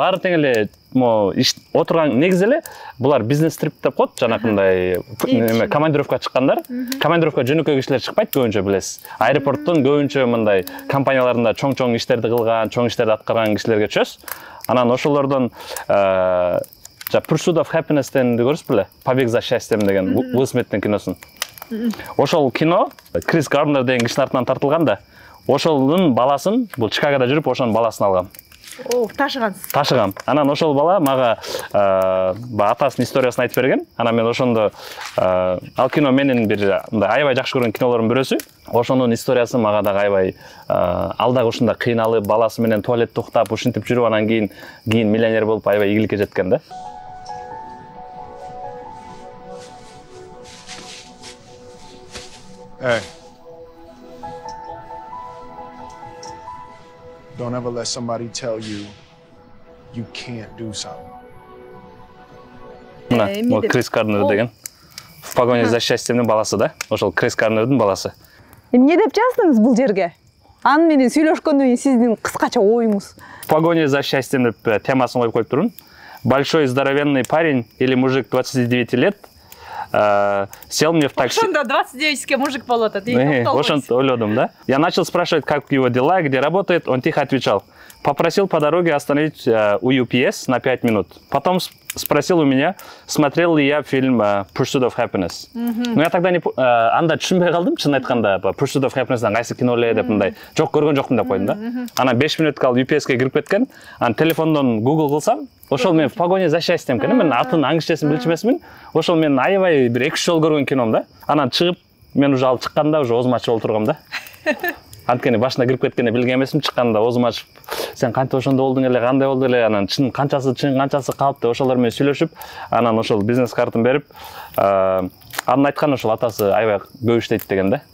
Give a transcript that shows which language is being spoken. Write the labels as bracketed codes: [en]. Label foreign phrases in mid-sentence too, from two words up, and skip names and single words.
[ky] Баары тең эле отурган негизи эле булар [en] business trip [ky] деп коет, жанакындай командировка чыккандар. Командировка жөнөкөй кишилер чыкпайт, көбүнчө билесиз. Аэропорттун көбүнчө мындай компанияларында чоң иштерди кылган, чоң иштерди аткарган кишилерге чөз. Анан ошолордон Pursuit of Happiness дегенди көрүсүз беле? Побег за счастьем деген Уилл Смиттин киносун. Ошол кино Крис Гарнер деген кишинин артынан тартылган да. Ошолдун баласын, бул Чикагода жүрүп, ошонун баласын алгам. Ташыгансыз. Ташыгам. Анан ошол бала мага атасынын историясын айтып берген. Анан мен ошондо ал кино менин бир аябай жакшы көргөн кинолордун бирөөсү. Ошонун историясы мага дагы аябай ал дагы ушундай кыйналып, баласы менен туалетте уктап, ушинтип жүрүп, анан кийин миллионер болуп аябай ийгиликке жеткен да. [en] Hey. Don't ever let somebody tell you you can't do something. [ky] Мына, Крис Гарнер деген. В погоне за счастьемнин баласы да. Ошол Крис Гарнердин баласы. Эмне деп жаздыңыз бул жерге? Аны менен сүйлөшкөндөн кийин сиздин кыскача оюңуз. В погоне за счастьем деп темасын коюп коюп турмун. [ru] Большой здоровенный парень или мужик 29 лет сел мне в такси. [ky] Ошондо 29-ке мужик болот атат. Ошонто ойлодум, да. [ru] Я начал спрашивать, как его дела, где работает. Он тихо отвечал. Попросил по дороге остановить у UPS на 5 минут. Потом спросил у меня, смотрел ли я фильм Pursuit of Happiness. Но я тогда [ky] анда түшүнбөй калдым, чын айтканда. Pursuit of Happiness-дан кайсы кино эле деп мындай. Жок, көргөн жокмун деп койдум да. Анан 5 минут калып UPS-ке кирип кеткен. Анан телефондон Google кылсам, ошол мен в погоне за счастьем экен. Мен атын аңгичесин билчү эмесмин. Ошол мен аябай бир 2 жол көргөн кином да. Анан чыгып, мен уже ал чыкканда уже оозум ачып олтургам да. Анткени башына кирип кеткенде билген эмесмин, чыкканда оозуму ачып, сен кантип ошондо болдуң эле, кандай болду эле, анан чын канчасы калып деп ошолор менен сүйлөшүп, анан ошол бизнес картын берип, анын айтканы ошол атасы аябай көп иштейт деген да.